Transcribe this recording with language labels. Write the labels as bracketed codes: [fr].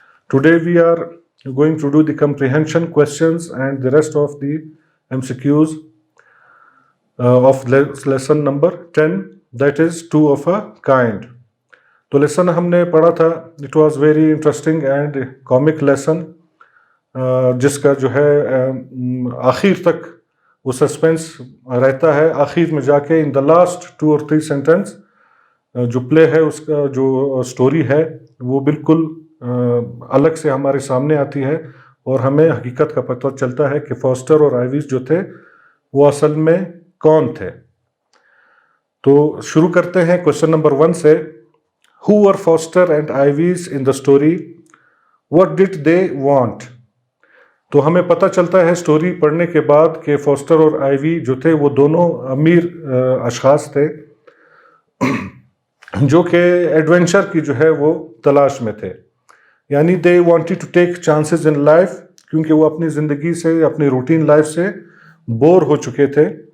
[en] Today we are going to do the comprehension questions and the rest of the MCQs of lesson number 10, that is two of a kind. [hi] तो lesson हमने पढ़ा था, [en] it was very interesting and comic lesson, [hi] जिसका जो है आखिर तक वो सस्पेंस रहता है. आखिर में जाके [en] in the last 2 or 3 sentence [hi] जो प्ले है, उसका जो स्टोरी है वो बिल्कुल अलग से हमारे सामने आती है और हमें हकीकत का पता चलता है कि फॉस्टर और आइविस जो थे वो असल में कौन थे. तो शुरू करते हैं क्वेश्चन नंबर 1 से. [en] Who were Foster and Ives in the story? What did they want? [hi] तो हमें पता चलता है स्टोरी पढ़ने के बाद कि फॉस्टर और आइवी जो थे वो दोनों अमीर अशखास थे जो कि एडवेंचर की जो है वो तलाश में थे. यानी [en] they wanted to take chances in life, [hi] क्योंकि वो अपनी ज़िंदगी से, अपनी रूटीन लाइफ से बोर हो चुके थे.